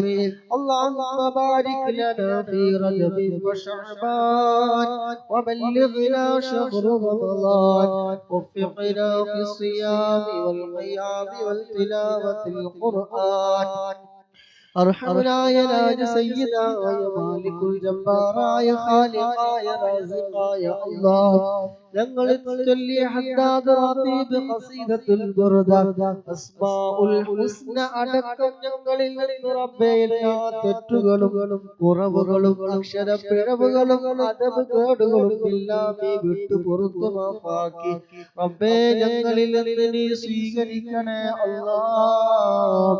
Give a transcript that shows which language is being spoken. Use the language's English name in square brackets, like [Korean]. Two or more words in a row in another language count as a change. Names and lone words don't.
[Arabic] اللهم بارك لنا في رجب وشعبان وبلغنا شهر رمضان وفقنا في الصيام والقيام والتلاوة القرآن. أرحمنا يا لاج سيدا يا مالك الجبار يا خالق يا رازق يا الله. [Malayalam] ഞങ്ങൾ ചൊല്ലിയ ഹദ്ദാദ് റാത്തീബ് ഖസീദത്തുൽ ബുർദ [Arabic] أسماء الحسنى [Malayalam] അടക്കം ഞങ്ങളിൽ നിന്ന് റബ്ബേ എല്ലാ തെറ്റുകളും കുറവുകളും അക്ഷരപ്പിഴവുകളും അദബ് കേടുകളും എല്ലാം നീ വിട്ടു പുറത്തു മാഫാക്കി റബ്ബേ ഞങ്ങളിൽ നിന്ന് നീ സ്വീകരിക്കണേ അല്ലാഹ്.